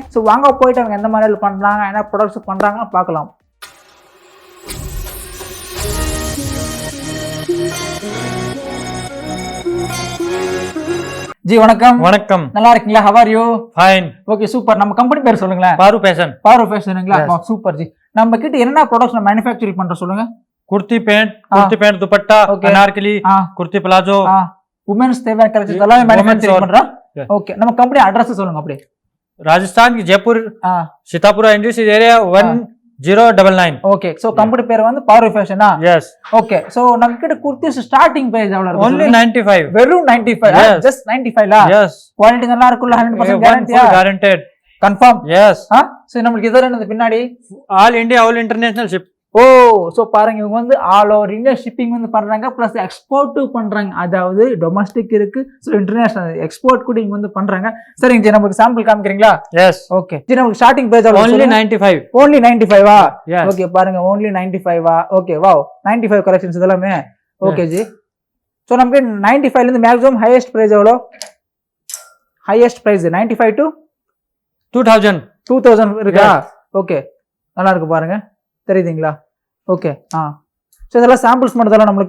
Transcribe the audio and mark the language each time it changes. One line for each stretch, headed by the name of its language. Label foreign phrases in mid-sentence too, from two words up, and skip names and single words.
Tamil: ஸோ வாங்க போயிட்டு அவங்க எந்த மாடல் பண்றாங்க என்ன ப்ராடக்ட்ஸ் பண்றாங்க பார்க்கலாம். ஜி வணக்கம். வணக்கம். நல்லா இருக்கீங்களா?
English: how are you? fine.
Tamil: ஓகே சூப்பர். நம்ம கம்பெனி பேர் சொல்லுங்களேன். பாரு ஃபேஷன். பாரு ஃபேஷனுங்களா? சூப்பர் ஜி. நம்ம கிட்ட என்ன
English: products manufacturing
Tamil: பண்றோம் சொல்லுங்க.
Hindi: कुर्ती पैंट दुपट्टा अनारकली कुर्ती प्लाजो
Tamil: वुमेन्स தேவையான கலெக்ஷன்ஸ் எல்லாமே மேனுஃபேக்சரிங் பண்றோம். ஓகே நம்ம கம்பெனி அட்ரஸ் சொல்லுங்க அப்படியே.
Hindi: राजस्थान की जयपुर सीतापुरा
English: industrial area
Hindi: 1099.
Tamil: ஓகே சோ கம்பெனி பேர் வந்து பாரு ஃபேஷனா? எஸ். ஓகே சோ நம்ம கிட்ட குர்த்திஸ்
English: starting price
Tamil: எவ்வளவு இருக்கு?
English: only 95.
Tamil: வெறும் 95 ஜஸ்ட் 95 லா? எஸ். குவாலிட்டி நல்லா இருக்குல்ல 100% கேரண்டியா?
English: guaranteed.
Tamil: கன்ஃபார்ம்? எஸ். சோ நம்மளுக்கு இதெல்லாம் என்னது பின்னாடி
English: all India all international ship.
Tamil: ஓ சோ பாருங்க இவங்க வந்து
English: all over India shipping
Tamil: வந்து பண்றாங்க பிளஸ் எக்ஸ்போர்ட் பண்றாங்க. அதாவது டொமஸ்டிக் இருக்கு சோ
English: international export
Tamil: கூட இங்க வந்து பண்றாங்க. சரிங்க ஜி நமக்கு சாம்பிள் காமிக்கிறீங்களா? எஸ். ஓகே ஜி நமக்கு
English: starting price only 95.
Tamil: only 95 ஆ?
English: Yes.
Tamil: ஓகே பாருங்க only 95 ஆ?
English: okay wow
Tamil: 95 கலெக்ஷன்ஸ் இதெல்லாமே. ஓகே ஜி சோ நமக்கு 95 ல இருந்து
English: maximum highest price
Tamil: எவ்வளவு?
English: highest price
Tamil: 95 to 2000 இருக்கா? ஓகே நல்லா இருக்கு பாருங்க தெரியுதுங்களா? ஓகே சோ இதெல்லாம் சாம்பிள்ஸ் மட்டும் தான் நமக்கு